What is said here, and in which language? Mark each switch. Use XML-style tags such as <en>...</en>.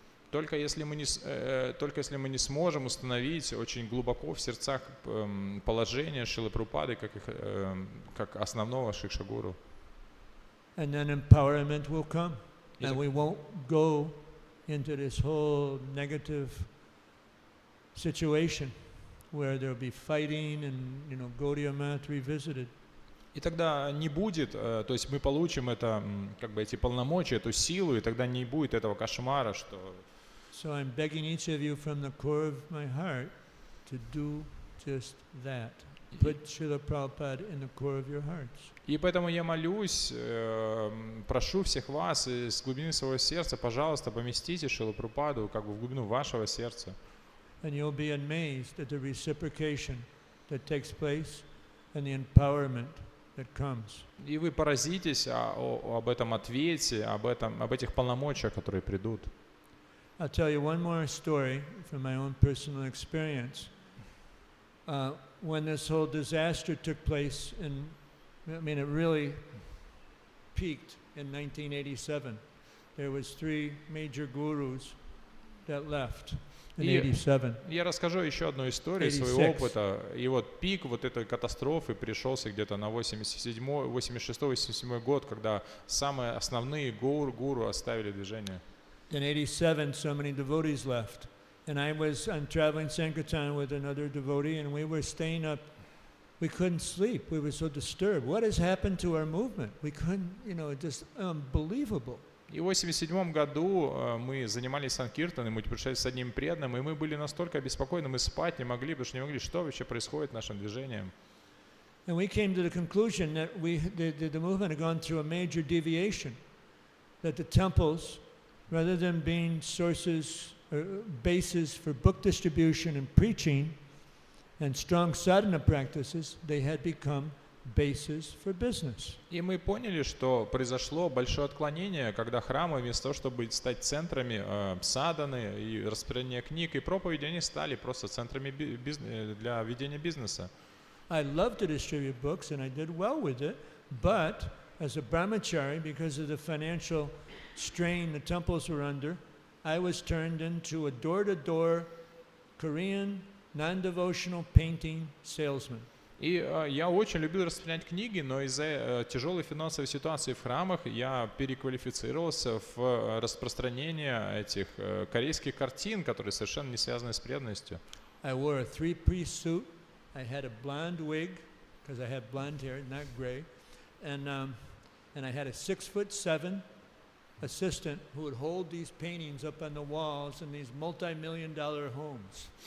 <ru>Только если мы не сможем установить очень глубоко в сердцах положение Шрилы Прабхупады как основного Шикша-гуру.</ru> <en>And then empowerment will come, and we won't go into this whole negative situation where there'll be fighting and Gaudiya Math revisited.</en> <ru>И тогда не будет, то есть мы получим эти полномочия, эту силу, и тогда не будет этого кошмара, что...</ru> <en>So I'm begging each of you from the core of my heart to do just that. Put Srila Prabhupada in the core of your hearts.</en> <ru>И поэтому я молюсь, прошу всех вас из глубины своего сердца, пожалуйста, поместите Шрилу Прабхупаду в глубину вашего сердца.</ru> <en>And you'll be amazed at the reciprocation that takes place and the empowerment that comes.</en> <ru>И вы поразитесь об этом ответе, об этих полномочиях, которые придут.</ru> <en>I'll tell you one more story from my own personal experience. When this whole disaster took place, it really peaked in 1987. There was 3 major gurus that left in 87.</en> <ru>Я расскажу еще одну историю своего опыта. И вот пик этой катастрофы пришелся где-то на 86-87 год, когда самые основные гуру оставили движение.</ru> <en>In 87, so many devotees left. And I'm traveling Sankirtan with another devotee, and we were staying up. We couldn't sleep. We were so disturbed. What has happened to our movement? We couldn't, just unbelievable.</en> <ru>И в 87 году мы занимались Санкиртаном, мы пришли с одним преданным, и мы были настолько обеспокоены, мы спать не могли, потому что не могли, что вообще происходит с нашим движением.</ru> <en>And we came to the conclusion that the movement had gone through a major deviation, that the temples, rather than being sources or bases for book distribution and preaching and strong sadhana practices, they had become bases for business.</en> <ru>И мы поняли, что произошло большое отклонение, когда храмы вместо того, чтобы стать центрами садханы и распространения книг и проповеди, они стали просто центрами для ведения бизнеса.</ru> <en>I love to distribute books, and I did well with it, but as a brahmachari, because of the financial strain the temples were under, I was turned into a door-to-door Korean non-devotional painting salesman.</en> <ru>И я очень любил распространять книги, но из-за тяжелой финансовой ситуации в храмах я переквалифицировался в распространение этих корейских картин, которые совершенно не связаны с преданностью.</ru> <en>I wore a three-piece suit. I had a blonde wig, because I had blonde hair, not gray. And I had a 6'7" assistant who would hold these paintings up on the walls in these multi-million-dollar homes.</en>